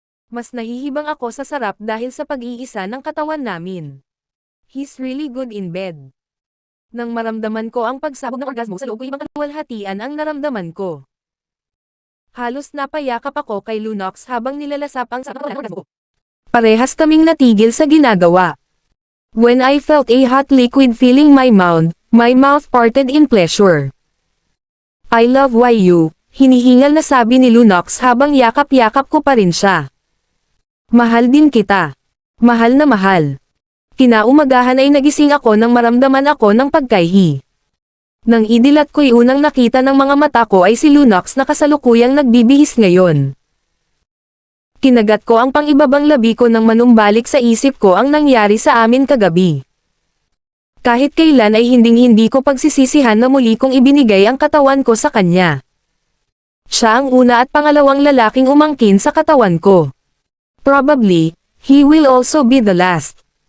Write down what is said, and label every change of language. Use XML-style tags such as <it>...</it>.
<tl>Mas nahihibang ako sa sarap dahil sa pag-iisa ng katawan namin.</tl> <en>He's really good in bed.</en> <tl>Nang maramdaman ko ang pagsabog ng orgasmo sa loob ko ibang kaluwalhatian ang naramdaman ko. Halos napayakap ako kay Lunox habang nilalasap ang sarap ng orgasmo ko. Parehas kaming natigil sa ginagawa.</tl> <en>When I felt a hot liquid filling my mouth parted in pleasure. I love you,</en> <tl>hinihingal na sabi ni Lunox habang yakap-yakap ko pa rin siya. Mahal din kita. Mahal na mahal. Kinaumagahan ay nagising ako nang maramdaman ako ng pagkaihi. Nang idilat ko'y unang nakita ng mga mata ko ay si Lunox na kasalukuyang nagbibihis ngayon. Kinagat ko ang pangibabang labi ko nang manumbalik sa isip ko ang nangyari sa amin kagabi. Kahit kailan ay hinding-hindi ko pagsisisihan na muli kong ibinigay ang katawan ko sa kanya. Siya ang una at pangalawang lalaking umangkin sa katawan ko.</tl> <en>Probably, he will also be the last.</en>